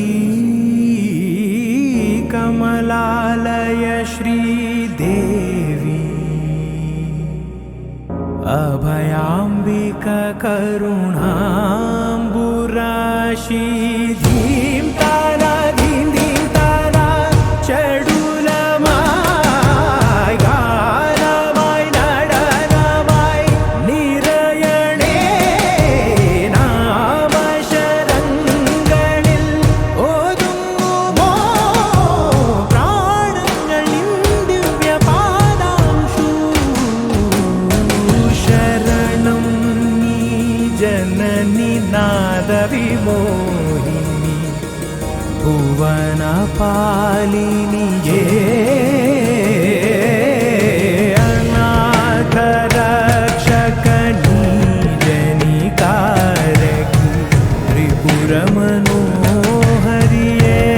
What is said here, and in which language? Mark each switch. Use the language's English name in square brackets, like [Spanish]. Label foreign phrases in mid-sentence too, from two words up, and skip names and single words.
[Sanskrit] कमलालय श्रीदेवी अभयाम्बिका करुणाम्बुराशी धीं तारा धीं धीं तारा [Malayalam] ചടുലമായ ഗാനമായ നടനമാய் നിറയണേ നാമശരങ്ങളിൽ ഓതുങ്ങുമോ പ്രാണങ്ങളിൽ ദിവ്യപാദാംശു ശരണം നീ ജനനി നാദവിമോഹിനി ഭുവന പാലിനിയേ അനാഥ രക്ഷകനീ ജനികാരകി ത്രിപുര മനോഹരിയേ